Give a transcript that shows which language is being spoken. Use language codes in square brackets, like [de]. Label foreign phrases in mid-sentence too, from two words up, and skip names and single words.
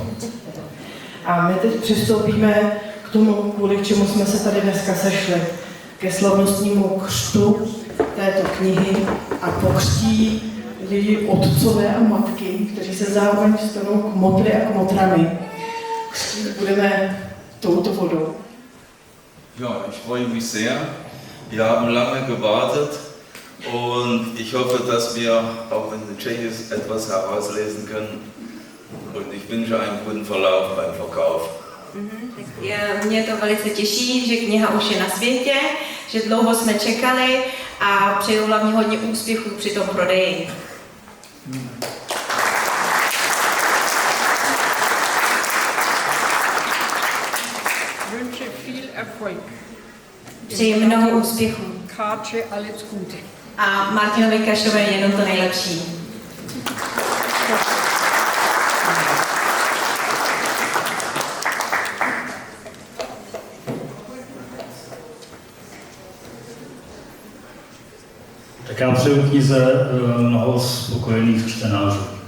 [cs] A my teď přistoupíme k tomu, kvůli čemu jsme se tady dneska sešli, ke slavnostnímu křtu této knihy a pokřtí lidi otcové a matky, kteří se zároveň stanou kmotry a kmotrami. Křtít budeme touto vodou. [de] Ja, ich freue mich sehr. Wir haben lange gewartet und ich hoffe, dass wir auch in Tschechisch etwas herauslesen können. Und ich wünsche einen guten Verlauf beim Verkauf. [cs] Mě to velice těší, že kniha už je na světě, že dlouho jsme čekali a přeju hlavně hodně úspěchů při tom prodeji. [de] Wünsche viel Erfolg. [cs] Přeji mnoho úspěchů. [de] Katje, alles Gute. [cs] A Martinovi Kašové jenom to nejlepší. Tak já přeju knize mnoho spokojených čtenářů.